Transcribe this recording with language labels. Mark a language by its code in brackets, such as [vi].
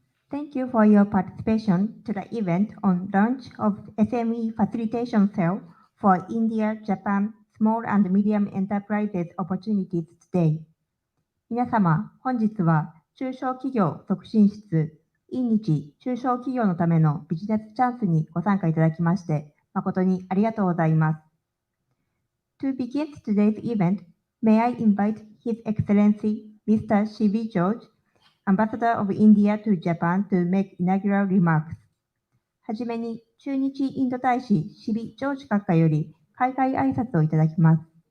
[en] Thank you for your participation to the event on launch of SME Facilitation Cell for India, Japan, Small and Medium Enterprises Opportunities Today. [ja] 皆様、本日は中小企業促進室今日中小企業のためのビジネスチャンスにご参加いただきまして誠にありがとうございます。 [en] To begin today's event, may I invite His Excellency Mr. Shivi George, Ambassador of India to Japan, to make inaugural remarks. [ja] はじめに、駐日インド大使シビ・ジョージ閣下より開会挨拶をいただきます。